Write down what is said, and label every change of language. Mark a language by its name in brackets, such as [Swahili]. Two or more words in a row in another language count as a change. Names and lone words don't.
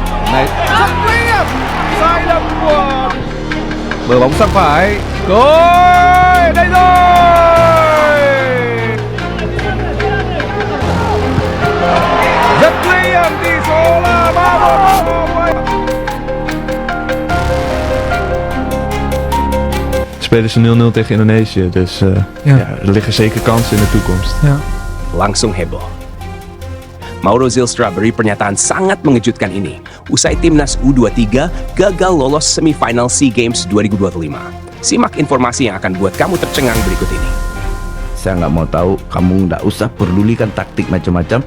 [Vietnamese] Này, Rất nguy hiểm. Sai lầm của mở bóng sang phải. Rồi, đây rồi. Rất nguy hiểm, tỷ số là 3-1. [Dutch] Spelen ze 0-0 tegen Indonesië, dus er liggen zeker kansen in de toekomst. [Indonesian] Langsung heboh. Mauro Zylstra beri pernyataan sangat mengejutkan ini usai timnas U23 gagal lolos semifinal SEA Games 2025. Simak informasi yang akan buat kamu tercengang berikut ini. Saya nggak mau tahu, kamu nggak usah pedulikan taktik macam-macam.